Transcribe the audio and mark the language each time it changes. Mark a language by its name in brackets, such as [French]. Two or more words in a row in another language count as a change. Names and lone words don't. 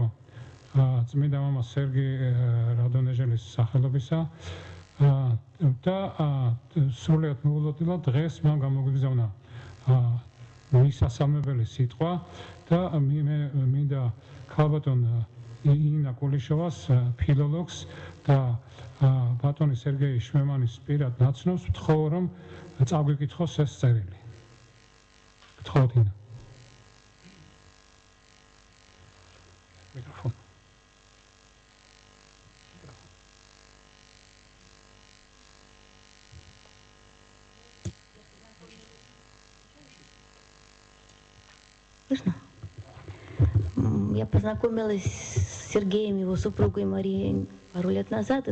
[Georgian] წმინდა მამა სერგი რადონეჟელის სახელობისა და სრულიად მოულოდნელად დღეს მან გამოგვიგზავნა მისასალმებელი სიტყვა და მე მინდა ქალბატონ ინა კულიშოვას, ფილოლოგს და ბატონი სერგეი შმემანის პირად ნაცნობს ვთხოვ, რომ წაგვიკითხოს ეს წერილი. გთხოვთ ინა. მიკროფონ. [Russian] Я познакомилась с Сергеем, его супругой Марией, пару лет назад.